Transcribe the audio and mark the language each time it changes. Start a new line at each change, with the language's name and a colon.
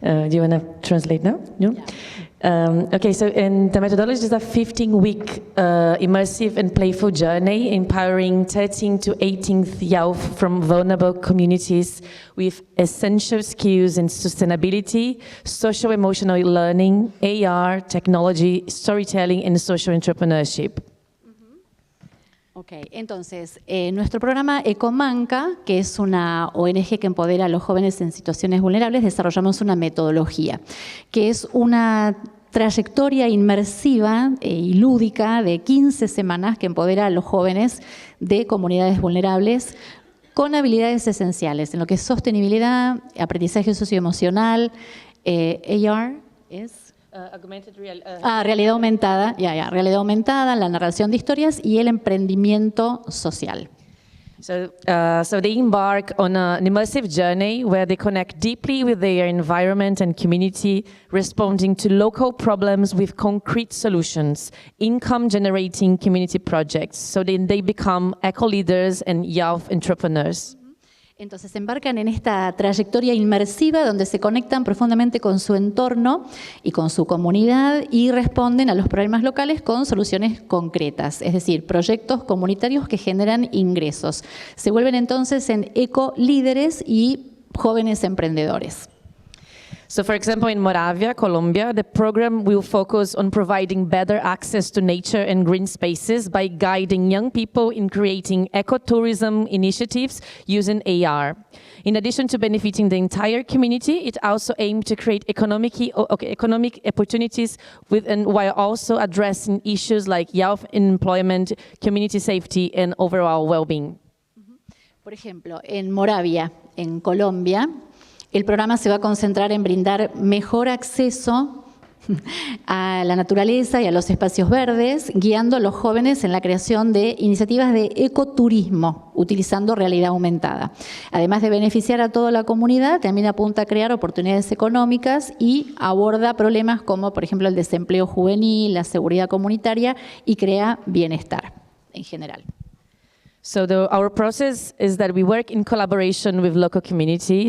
English: Do you wanna translate now? No. Yeah. Okay, so the methodology is a 15-week immersive and playful journey empowering 13th to 18th youth from vulnerable communities with essential skills in sustainability, social emotional learning, AR, technology, storytelling, and social entrepreneurship.
Spanish: Ok, entonces, nuestro programa EcoManca, que es una ONG que empodera a los jóvenes en situaciones vulnerables, desarrollamos una metodología, que es una trayectoria inmersiva y lúdica de 15 semanas que empodera a los jóvenes de comunidades vulnerables con habilidades esenciales en lo que es sostenibilidad, aprendizaje socioemocional, AR es... realidad aumentada, realidad aumentada, la narración de historias y el emprendimiento social.
English: So they embark on an immersive journey where they connect deeply with their environment and community, responding to local problems with concrete solutions, income-generating community projects, so then they become eco-leaders and youth entrepreneurs.
Spanish: Entonces embarcan en esta trayectoria inmersiva donde se conectan profundamente con su entorno y con su comunidad y responden a los problemas locales con soluciones concretas, es decir, proyectos comunitarios que generan ingresos. Se vuelven entonces en eco-líderes y jóvenes emprendedores.
English: So, for example, in Moravia, Colombia, the program will focus on providing better access to nature and green spaces by guiding young people in creating ecotourism initiatives using AR. In addition to benefiting the entire community, it also aims to create economic opportunities while also addressing issues like youth employment, community safety, and overall well-being.
Spanish: Por ejemplo, en Moravia, en Colombia, el programa se va a concentrar en brindar mejor acceso a la naturaleza y a los espacios verdes, guiando a los jóvenes en la creación de iniciativas de ecoturismo, utilizando realidad aumentada. Además de beneficiar a toda la comunidad, también apunta a crear oportunidades económicas y aborda problemas como, por ejemplo, el desempleo juvenil, la seguridad comunitaria y crea bienestar en general.
English: So our process is that we work in collaboration with local community.